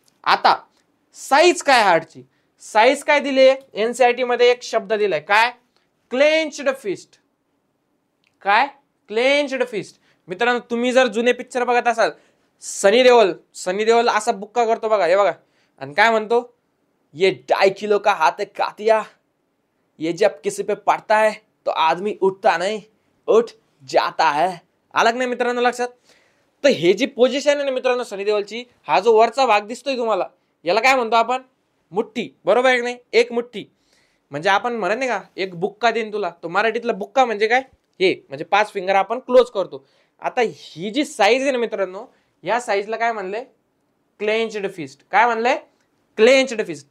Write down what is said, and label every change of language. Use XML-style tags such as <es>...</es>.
<mr>आता साईज काय हार्टची? साईज काय दिली? एनसीईआरटी मध्ये एक शब्द दिलाय, काय? Clenched fist. काय? Clenched fist. मित्रांनो तुम्ही जर जुने पिक्चर बघत असाल, सनी देओल असा बुक्का करतो बघा, हे बघा, आणि काय म्हणतो?</mr> <hi>ये 2.5 किलो का हाथ कातिया, ये जब किसी पे पड़ता है तो आदमी उठता नहीं, उठ जाता है.</hi> <mr>अलग नाही मित्रांनो लक्षात? तर हे जी पोझिशन आहे ना मित्रांनो सनी देओलची, हा जो वरचा भाग दिसतोय तुम्हाला, याला काय म्हणतो आपण? मुठ्ठी, बरोबर आहे की नाही? एक मुठ्ठी म्हणजे आपण म्हणत नाही का, एक बुक्का देईन तुला, तो मराठीतला बुक्का म्हणजे काय? हे म्हणजे 5 फिंगर आपण क्लोज करतो. आता ही जी साईज आहे ना मित्रांनो, या साईजला काय म्हणलंय? Clenched fist. काय म्हणलंय? Clenched fist.</mr>